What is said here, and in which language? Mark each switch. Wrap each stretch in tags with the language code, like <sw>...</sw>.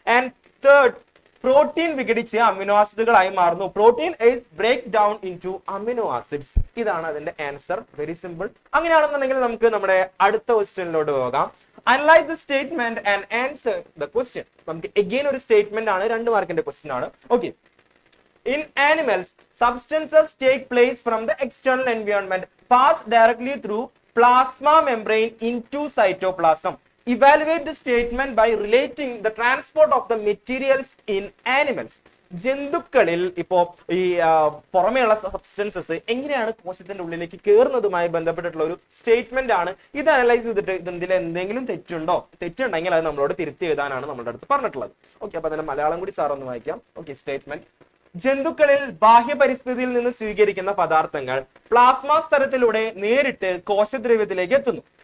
<ml>And third, protein വിഘടിച്ച് amino ആസിഡുകളായി മാറുന്നു.</ml> <en>Protein is break down into amino acids.</en> <ml>ഇതാണ് അതിന്റെ</ml> <en>Answer. Very simple.</en> <ml>അങ്ങനെയാണെന്നുണ്ടെങ്കിൽ നമുക്ക് നമ്മുടെ അടുത്ത ക്വസ്റ്റ്യനിലോട്ട് പോകാം.</ml> <en>Analyse the statement and answer the question.</en> <ml>നമുക്ക് എഗെയിൻ ഒരു സ്റ്റേറ്റ്മെന്റ് ആണ്, 2 മാർക്കിന്റെ ക്വസ്റ്റ്യൻ ആണ്.</ml> <en>Okay, in animals substances take place from the external environment, pass directly through plasma membrane into cytoplasm. Evaluate the statement by relating the transport of the materials in animals.</en> <ml>ജന്തുക്കളിൽ ഇപ്പോ ഈ പുറമെയുള്ള substances എങ്ങനെയാണ് കോശത്തിന്റെ ഉള്ളിലേക്ക് കയറുന്നതുമായി ബന്ധപ്പെട്ടിട്ടുള്ള ഒരു statement ആണ്. ഇത് അനലൈസ് ചെയ്തിട്ട് ഇതിൽ എന്തെങ്കിലും തെറ്റുണ്ടെങ്കിൽ അത് നമ്മളോട് തിരുത്തി എഴുതാനാണ് നമ്മുടെ അടുത്ത് പറഞ്ഞിട്ടുള്ളത്. ഓക്കെ, അപ്പൊ അതിന്റെ മലയാളം കൂടി സാർ ഒന്ന് വായിക്കാം. ഓക്കെ, സ്റ്റേറ്റ്മെന്റ്: ജന്തുക്കളിൽ ബാഹ്യ പരിസ്ഥിതിയിൽ നിന്ന് സ്വീകരിക്കുന്ന പദാർത്ഥങ്ങൾ പ്ലാസ്മ സ്തരത്തിലൂടെ നേരിട്ട് കോശദ്രവ്യത്തിലേക്ക് എത്തുന്നു.</ml>